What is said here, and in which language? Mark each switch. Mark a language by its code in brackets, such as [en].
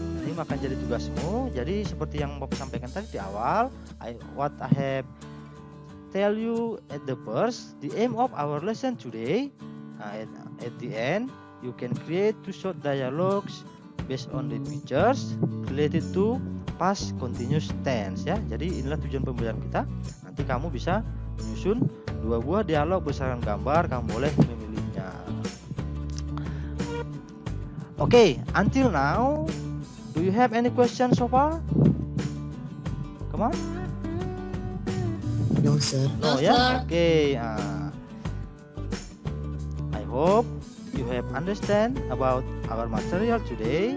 [id] Ini akan jadi tugasmu. Jadi seperti yang Bob sampaikan tadi di awal, [en] what I have tell you at the first, the aim of our lesson today, at the end, you can create two short dialogues based on the pictures related to past continuous tense, ya. [id] Jadi inilah tujuan pembelajaran kita. Nanti kamu bisa menyusun 2 buah dialog berdasarkan gambar, kamu boleh memilihnya. [en] Okay, until now, do you have any questions so far? Come on. No, sir. No, No, ya. sir. Okay. I hope you have understand about our material today.